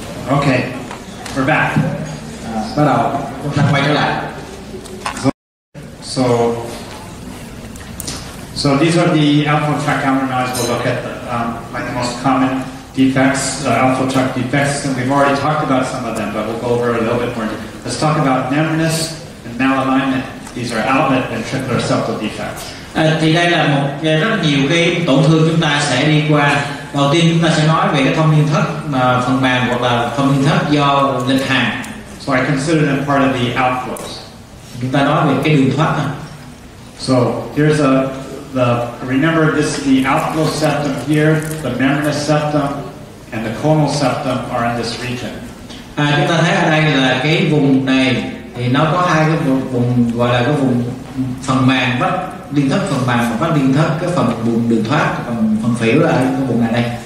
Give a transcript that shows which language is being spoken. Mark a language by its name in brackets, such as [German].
[English] Okay, we're back. [Vietnamese] Bắt đầu chúng ta quay trở lại. [English] So these are the alpha tract camera noise. We'll look at like the most common defects, alpha tract defects, and we've already talked about some of them, but we'll go over a little bit more. Let's talk about membranous and malalignment. These are outlet ventricular septal defects. [Vietnamese] Thì đây là một rất nhiều cái tổn thương chúng ta sẽ đi qua. Đầu tiên chúng ta sẽ nói về cái thông liên thất phần màng hoặc là thông liên thất do lệch hàm. [English] So I consider them part of the outflows. [Vietnamese] Chúng ta nói về cái đường thoát này. [English] So here's remember this is the outflow septum here, the membranous septum, and the conal septum are in this region. [Vietnamese] Chúng ta thấy ở đây là cái vùng này thì nó có 2 cái vùng gọi là cái vùng phần màng vách liên thất phần màng và vách liên thất, cái phần vùng đường thoát, phần phễu là cái vùng này đây.